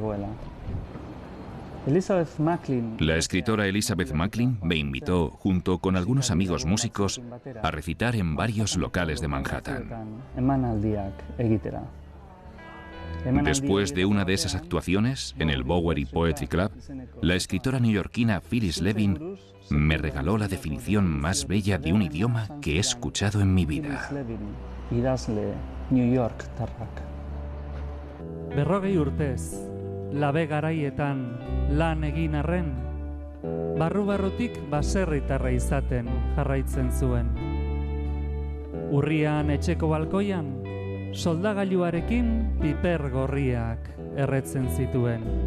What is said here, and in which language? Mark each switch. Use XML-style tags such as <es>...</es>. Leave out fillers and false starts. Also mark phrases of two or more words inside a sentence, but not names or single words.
<es>La escritora Elizabeth Macklin me invitó, junto con algunos amigos músicos, a recitar en varios locales de Manhattan. Después de una de esas actuaciones, en el Bowery Poetry Club, la escritora neoyorquina Phyllis Levin me regaló la definición más bella de un idioma que he escuchado en mi vida.</es> <eu>Berrogei urtez, labe garaietan lan egin arren, barru-barrutik baserritarra izaten jarraitzen zuen. Urrian etxeko balkoian, soldagailuarekin piper gorriak erretzen zituen.</eu>